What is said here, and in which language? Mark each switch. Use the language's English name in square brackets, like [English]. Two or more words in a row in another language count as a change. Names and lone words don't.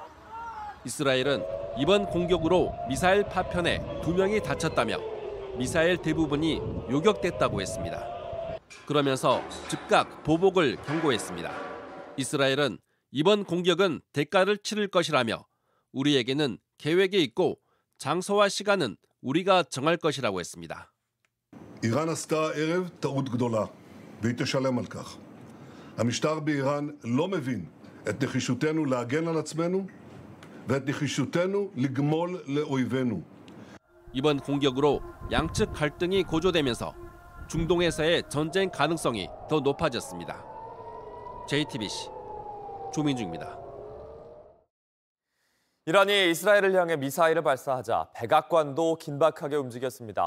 [Korean] 이스라엘은 이번 공격으로 미사일 파편에 2명이 다쳤다며 미사일 대부분이 요격됐다고 했습니다. 그러면서 즉각 보복을 경고했습니다. 이스라엘은 이번 공격은 대가를 치를 것이라며 우리에게는 계획이 있고 장소와 시간은 우리가 정할 것이라고 했습니다. [Hebrew] איראן עשתה הערב טעות גדולה, והיא תשלם על כך. המשטר באיראן לא מבין את נחישותנו להגן על עצמנו ואת נחישותנו לגמול לאויבינו. [Korean] 이번 공격으로 양측 갈등이 고조되면서 중동에서의 전쟁 가능성이 더 높아졌습니다. JTBC 조민중입니다. 이란이 이스라엘을 향해 미사일을 발사하자 백악관도 긴박하게 움직였습니다.